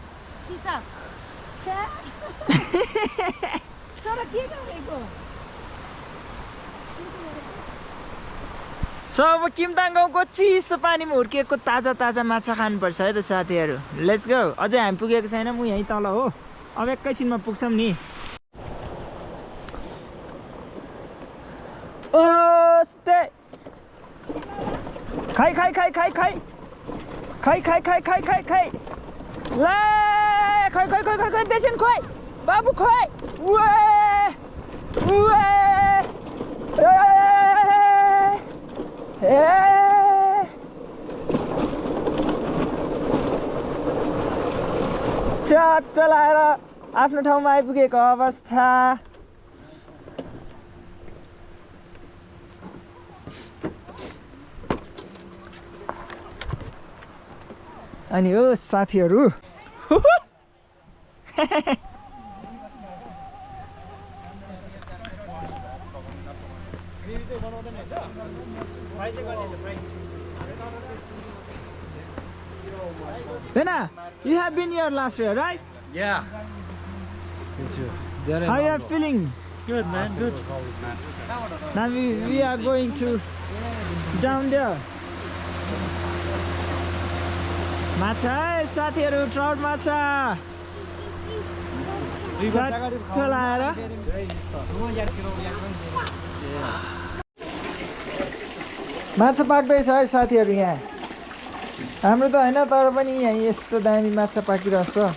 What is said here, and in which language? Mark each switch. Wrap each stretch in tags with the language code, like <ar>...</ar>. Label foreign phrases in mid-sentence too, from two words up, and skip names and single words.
<ne>सब किमताङ गाउँको चिसो पानीमा हुर्किएको ताजा ताजा माछा खानुपर्छ है त साथीहरू</ne> <en>let's go</en> <ne>अझै हामी पुगेको छैनौँ म यहीँ तल हो अब एकैछिनमा पुग्छौँ नि</ne> <en>Oh, stay.</en> <ne>खै। ल, खै. Descend, khai. बाबु, खै. Way. चट्ट लाएर आफ्नो ठाउँमा आइपुगेको अवस्था। अनि हो साथीहरू</ne> <en>Bena, you have been here last year, right? Yeah. How you are feeling? Good, man. Good. Now we are going to down there.</en> <ne>Machha, साथीहरु trout माछा चट्ट लाएर माछा पाक्दैछ है साथीहरु यहाँ हाम्रो त हैन तर पनि यहाँ यस्तो दामी माछा पाकिरहेछ</ne>